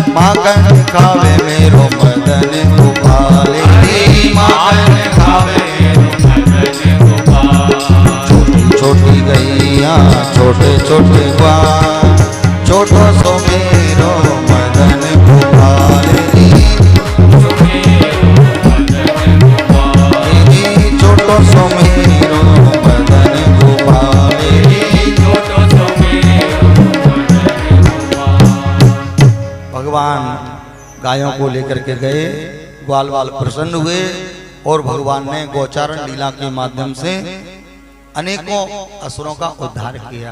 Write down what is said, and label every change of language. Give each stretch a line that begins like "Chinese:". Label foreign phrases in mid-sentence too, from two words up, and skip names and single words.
Braj: माखन खावे मेरो मदन गोपाल। माखन खावे मेरो मदन गोपाल। छोटी छोटी गैया छोटे छोटे ग्वाल, छोटो सो मेरो मदन गोपाल। छोटो सो मेरो मदन गोपाल।
Hindi: भगवान गायों को लेकर के गए, ग्वाल वाल प्रसन्न हुए और भगवान ने गोचारण लीला के माध्यम से अनेकों असुरों का उद्धार किया।